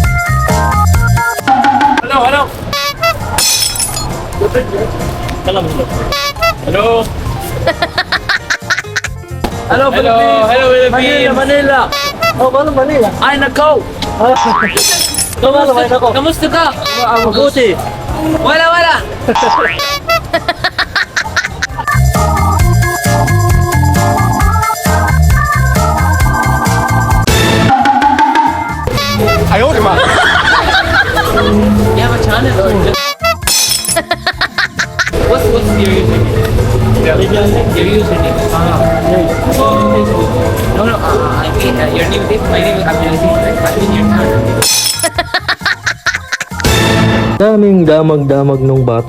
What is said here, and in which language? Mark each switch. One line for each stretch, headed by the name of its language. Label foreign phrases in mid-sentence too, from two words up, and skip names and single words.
Arabic: هلا هلا.
English: كلام Hello, Philippines. Hello, Philippines.
Filipino: Manila. Oh, paano Manila? Ay, nakaw! Kamusta ako? Kamusta ka? Mabuti. Wala!
English: You have a channel or just... what's your username? Your username? Facebook. No, I mean your name is, my name is Abdulaziz. I mean your channel.
Filipino: Daming damag-damag nung bata.